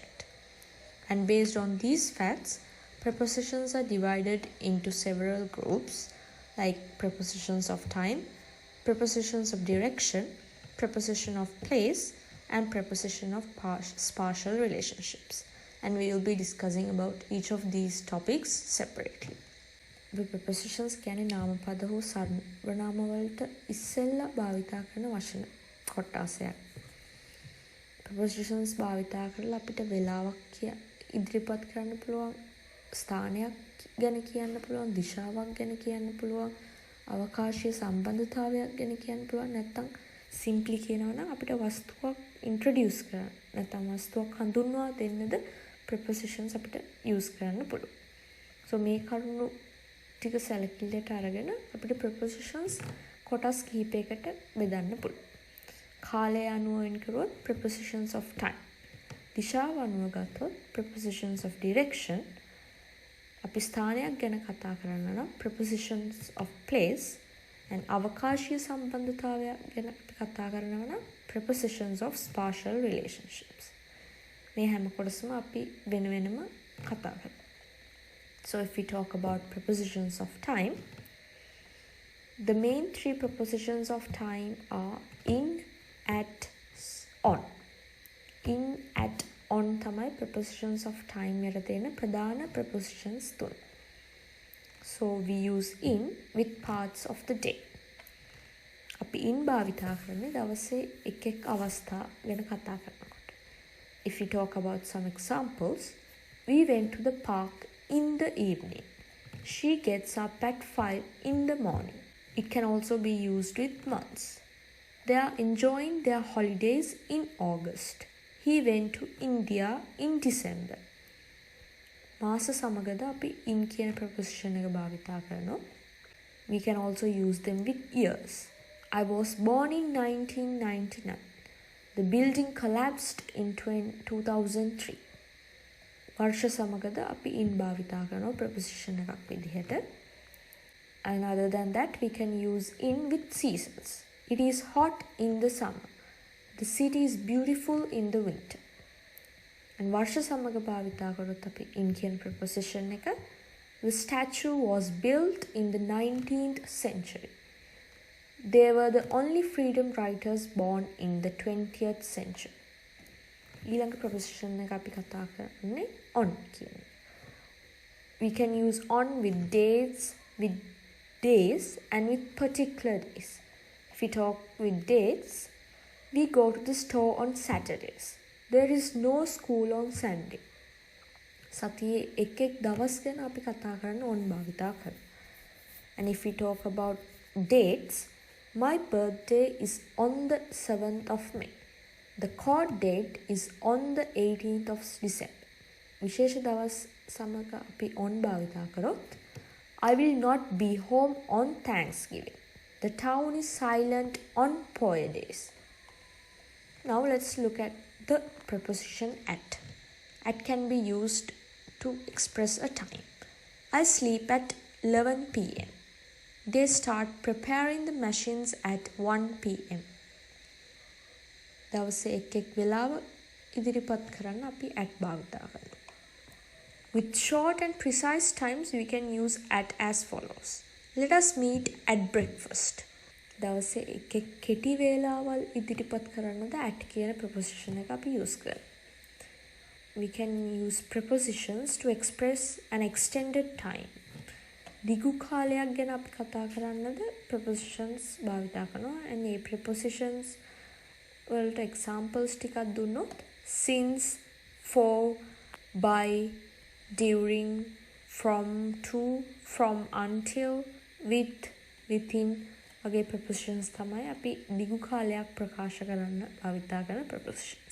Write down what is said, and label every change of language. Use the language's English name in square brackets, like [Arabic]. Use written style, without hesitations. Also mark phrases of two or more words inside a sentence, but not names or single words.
[English] And based on these facts, prepositions are divided into several groups like prepositions of time, prepositions of direction, preposition of place, and preposition of spatial relationships. And we will be discussing about each of these topics separately. The prepositions [Sinhala] කියන්නේ නාමපද හෝ සර්වනාම වලට ඉස්සෙල්ලා භාවිතා කරන වචන කොටසයක්. Prepositions භාවිතා කරලා අපිට වෙලාවක් ඉදිරිපත් කරන්න පුළුවන්, ස්ථානයක් ගැන කියන්න පුළුවන්, දිශාවක් ගැන කියන්න පුළුවන්, අවකාශීය සම්බන්ධතාවයක් ගැන කියන්න පුළුවන්. නැත්නම් simply කියනවා නම් අපිට වස්තුවක් introduce කරන්න, නැත්නම් වස්තුවක් හඳුන්වා දෙන්නද prepositions අපිට use කරන්න පුළුවන්. So මේ කරුණු ටික සැලකිල්ලට අරගෙන අපිට prepositions කොටස් කිහිපයකට බෙදන්න පුළුවන්. කාලය අනුව වෙන් කරුවොත් [English] prepositions of time. [Sinhala] දිශාව අනුව ගත්තොත් [English] prepositions of direction. [Sinhala] අපි ස්ථානයක් ගැන කතා කරනවා නම් [English] prepositions of place. [Sinhala] and අවකාශීය සම්බන්ධතාවයක් ගැන අපි කතා කරනවා නම් [English] prepositions of spatial relationships. [Sinhala] මේ හැම කොටසම අපි වෙන වෙනම කතා කරනවා. [English] So if we talk about prepositions of time, the main three prepositions of time are in, at, on. In, at, on [Sinhala] තමයි [English] prepositions of time [Sinhala] යට තියෙන ප්‍රධාන prepositions තුන. [English] So we use in with parts of the day. [Sinhala] අපි in භාවිතා කරන්නේ දවසේ එක් අවස්ථා ගැන කතා කරනකොට. [English] If we talk about some examples, we went to the park in the evening. She gets up at 5 in the morning. It can also be used with months. They are enjoying their holidays in August. He went to India in December. [Sinhala] මාස සමගද අපි in කියන preposition එක භාවිතා කරනවා. [English] We can also use them with years. I was born in 1999. The building collapsed in 2003. [Sinhala] වර්ෂ සමගද අපි in භාවිතා කරනවා preposition එකක් විදිහට. [English] And other than that, we can use in with seasons. It is hot in the summer. The city is beautiful in the winter. [Sinhala] And වර්ෂ සමග භාවිතා කරොත් අපි in කියන preposition එක. [English] The statue was built in the 19th century. They were the only freedom writers born in the 20th century. [Sinhala] ඊළඟ preposition එක අපි කතා කරන්නේ on කියන. [English] We can use on with days and with particular days. If we talk with dates, we go to the store on Saturdays. There is no school on Sunday. [Sinhala] සතියේ එක් දවස් ගැන අපි කතා කරන on භාවිතා කරනවා. [English] And if we talk about dates, my birthday is on the 7th of May. The court date is on the 18th of December. [Sinhala] විශේෂ දවස් සමග අපි on භාවිතා කරොත් [English] I will not be home on Thanksgiving. The town is silent on poor days. Now let's look at the preposition at. At can be used to express a time. I sleep at 11 p.m. They start preparing the machines at 1 p.m. [Sinhala] දවසේ එක් වෙලාව ඉදිරිපත් කරන්න අපි at භාවිතා කරනවා. [English] With short and precise times, we can use at as follows. Let us meet at breakfast. [Sinhala] දවසේ එක් කෙටි වේලාවල් ඉදිරිපත් කරන්නද at කියන preposition එක අපි use කරනවා. [English] We can use prepositions to express an extended time. [Sinhala] දිගු කාලයක් ගැන අපි කතා කරන්නද prepositions භාවිතා කරනවා. and මේ prepositions වලට examples ටිකක් දුන්නොත් [English] since, for, by, during, from, to, from, until, with, within [Sinhala] වගේ prepositions තමයි අපි දිගු කාලයක් ප්‍රකාශ කරන්න භාවිතා කරන prepositions.